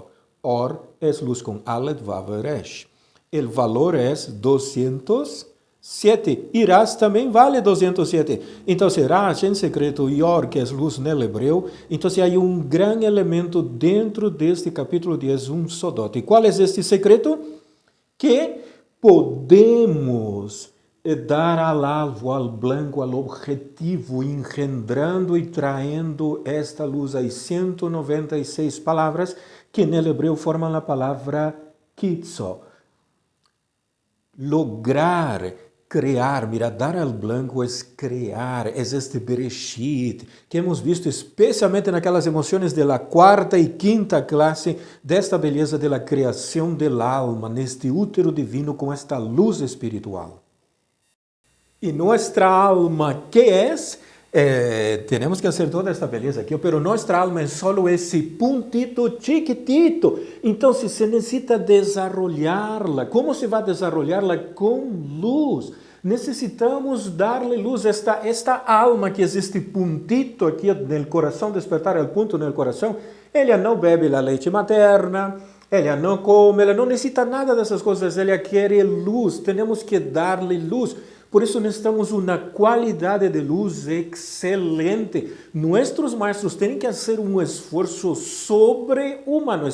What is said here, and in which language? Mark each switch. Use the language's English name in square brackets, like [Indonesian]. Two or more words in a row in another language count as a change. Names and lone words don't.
[Portuguese] Or é luz com Aleph, Vav, Resh. O valor é 207. E Ras também vale 207. Então, Ras em secreto e Or, que é luz no hebreu. Então, há um grande elemento dentro deste capítulo 10, um sodote. Qual é este secreto? Que podemos dar [Spanish] al alvo, al blanco, al objetivo, [Portuguese] engendrando e traendo esta luz. Há 196 palavras que no hebreu formam a palavra kitso. [Spanish] Lograr crear, mira, dar al blanco es crear, es este Bereshit, que hemos visto especialmente [Portuguese] naquelas emoções [Spanish] de la [Portuguese] quarta e quinta classe, desta beleza [Spanish] de la [Portuguese] criação [Spanish] del alma, [Portuguese] neste útero divino com esta luz espiritual. E nossa alma, que é? Temos que fazer toda esta beleza aqui, pero nossa alma é só esse [Spanish] puntito chiquitito. [Portuguese] Então, se necessita desarrollarla. Como se vai desarrollarla? Com luz. Necessitamos darle luz a esta alma que existe puntito aqui no coração, despertar o ponto no coração. Ela não bebe a leite materna, ela não come, ela não necessita nada dessas coisas, ela quer luz. Temos que darle luz. Por isso necessitamos uma qualidade de luz excelente. Nossos maestros têm que fazer um esforço sobre-humano.